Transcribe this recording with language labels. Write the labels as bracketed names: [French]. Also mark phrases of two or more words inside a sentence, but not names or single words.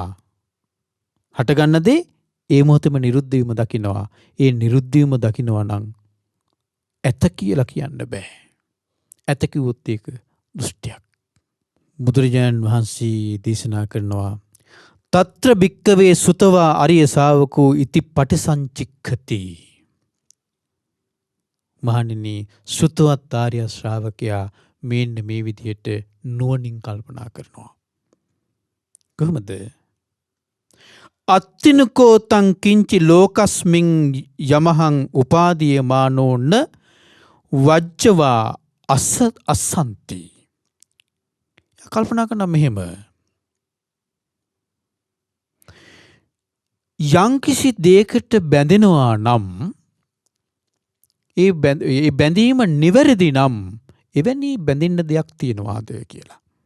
[Sinhala] හටගන්න දේ ඒ මොහොතේම නිරුද්ධ වීම දකිනවා. ඒ නිරුද්ධ වීම දකිනවා නම් ඇත කියලා කියන්න බෑ. ඇත කිව්වොත් ඒක දෘෂ්ටියක්. බුදුරජාණන් වහන්සේ දේශනා කරනවා [Pali] తත්‍ර භික්කවේ සුතවා අරිය ශාවකෝ ඉති පටිසංචික්ඛති. [Sinhala] මහණෙනි, සුතවත් ආර්ය ශ්‍රාවකයා මෙන්න මේ විදිහට නුවණින් කල්පනා කරනවා. කොහොමද? [Pali] අත්තිනකෝ තං කිංචි ලෝකස්මින් යමහං උපාදීයමානෝන වජ්ජවා අස්සන්ති. [Sinhala] කල්පනා කරන මෙහෙම යම්කිසි දෙයකට බැඳෙනවා නම් ඒ බැඳීම නිවැරදි නම් එවැනි බැඳෙන්න දෙයක් තියනවාද කියලා.